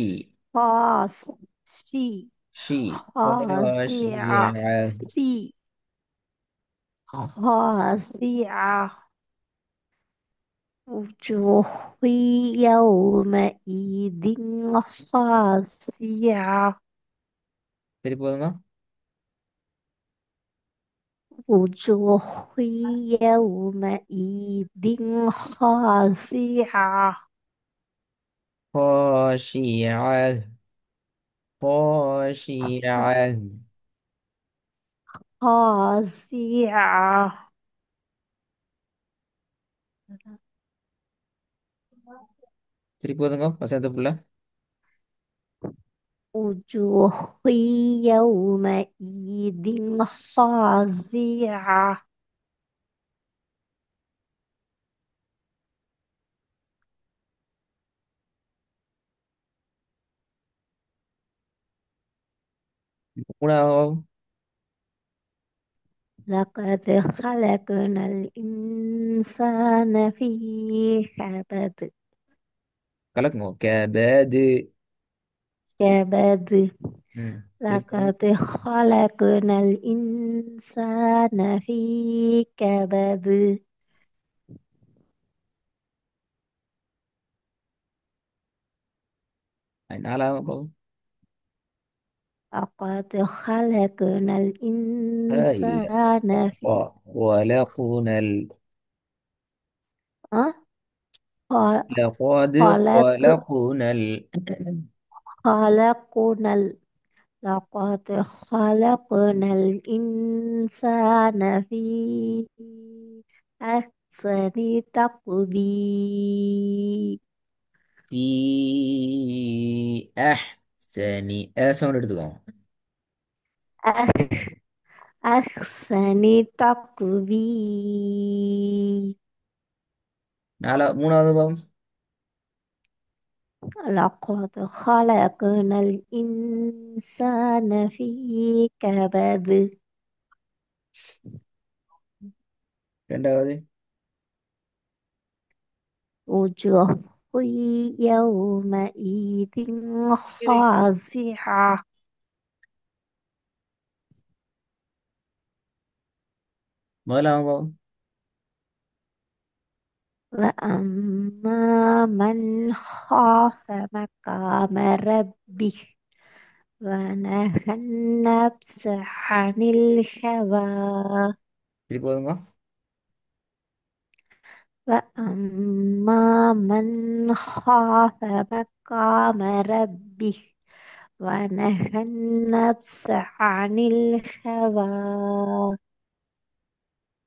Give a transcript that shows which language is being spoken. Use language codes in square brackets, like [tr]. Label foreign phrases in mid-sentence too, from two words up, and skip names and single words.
[ar] خاص شي ஷி. خاضعة خاشعة. في خاضعة. وجوه يومئذ خاضعة. [ta] திருப்பி போதுங்க. [ar] وجوه يومئذ خاضعة. خاشعة. خاشعة. خاضعة. [ta] திருப்பி போதுங்க வசனத்தை ஃபுல்லா. [ar] وجوه يومئذ خاضعة. [ta] மூணாவது. [ar] لقد خلقنا الإنسان في كبد. [ta] கலக்குங்க. கேபது. [ar] كبد. [ta] திருப்பி போதுங்க. [ar] لقد خلقنا الإنسان في كبد. [ta] நாலாவது போதும். [ar] لقد خلقنا هاي. الإنسان في خلقنا أه؟ خ- لقد خلق خلقنا خلقنا لقد خلقنا الإنسان في أحسن تقويم. في أحسن [ta] سவுண்ட் எடுத்துக்கோங்க. [ar] أح- أحسن تقويم. [ta] மூணாவது பாவம். [ar] لقد خلقنا الإنسان في كبد. [ta] ரெண்டாவது. [ar] وجوه يومئذ خاشعة. [ta] முதலாவது பாவம். [ar] وأما من خاف مقام ربه ونهى النفس عن الهوى [ta] திருப்பி போதுங்க. [ar] وأما من خاف مقام ربه ونهى النفس عن الهوى